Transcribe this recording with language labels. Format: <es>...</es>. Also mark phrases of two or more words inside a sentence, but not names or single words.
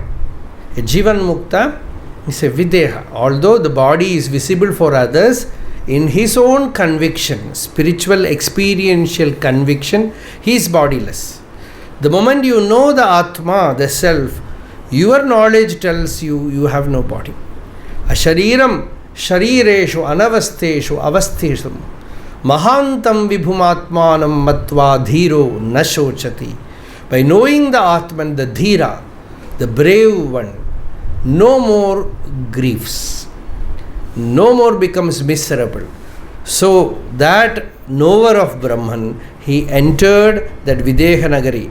<en>A</en> <sa>Jivan Mukta</sa> <en>is a Videha. Although the body is visible for others, in his own conviction, spiritual experiential conviction, he is bodiless. The moment you know the Atma, the Self, your knowledge tells you have no body.</en> <sa>Ashariram sharireshu anavasteshu avasteshu mahantam vibhumatmanam matva dhiro nashochati.</sa> <en>By knowing the Atman, the Dhira, the brave one, no more griefs, no more becomes miserable. So that knower of Brahman, he entered that Videha Nagari.</en>